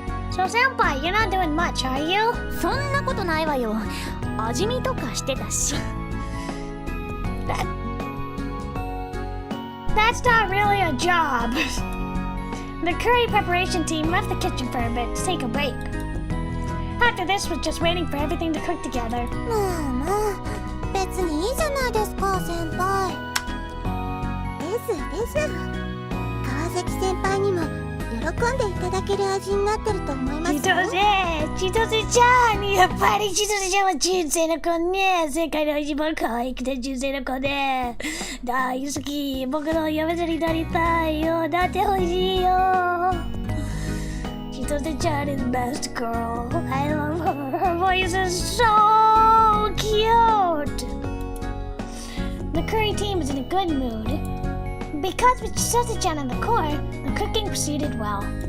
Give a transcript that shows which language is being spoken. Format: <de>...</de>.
<en>So, senpai, you're not doing much, are you?</en> <ja>そんなことないわよ味見とかしてたし</ja> <en>That's not really a job. The curry preparation team left the kitchen for a bit to take a break. After this was just waiting for everything to cook together.</en> <ja>まあ別にいいじゃないですか先輩です川崎先輩にもよんでいただける味になってると思いますよ。千歳ちゃん、やっぱり千歳ちゃんは純正の子ね。世界で一番可愛くて純正の子で大好き。僕の嫁さんになりたいよ。なってほしいよ。</ja> <en>千歳ちゃん is the best girl. I love her. Her voice is so cute. The curry team is in a good mood. Because with Chisaze-chan in the core, the cooking proceeded well.</en>